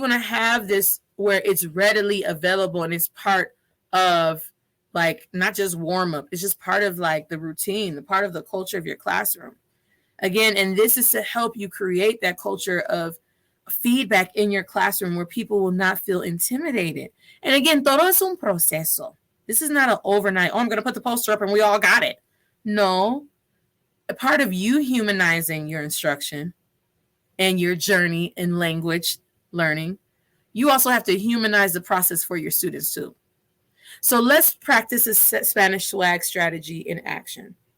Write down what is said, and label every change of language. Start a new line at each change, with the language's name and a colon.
English: You want to have this where it's readily available and it's part of like not just warm up. It's just part of like the routine, the part of the culture of your classroom. Again, and this is to help you create that culture of feedback in your classroom where people will not feel intimidated. And again,
Spanish: todo es un proceso.
English: This is not an overnight, oh, I'm going to put the poster up and we all got it. No, a part of you humanizing your instruction and your journey in language learning, you also have to humanize the process for your students too. So let's practice a Spanish swag strategy in action.